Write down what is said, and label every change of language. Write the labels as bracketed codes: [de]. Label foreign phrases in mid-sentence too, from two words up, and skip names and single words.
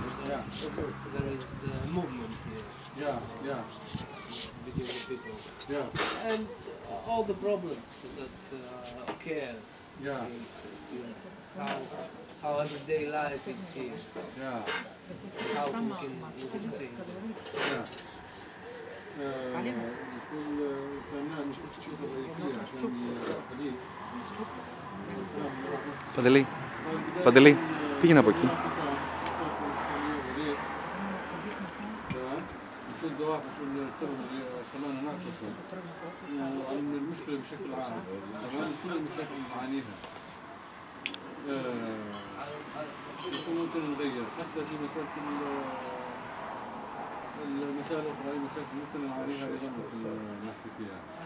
[en] So there is movement here between the people. And all the problems that occur in how everyday life is here. How we can change it. [ar] كل فنان الشخصية الرئيسية عشان خليل. [el] Παντελή, Παντελή, πήγαινε από εκεί. [ar] نشد واحد شو السبب اللي كمان ناقصه وعن المشكلة بشكل عام كمان كل المشاكل اللي نعانيها ممكن نغير حتى في مشاكل المسائل الأخرى أي مشاكل ممكن نعانيها أيضا ممكن نحكي فيها.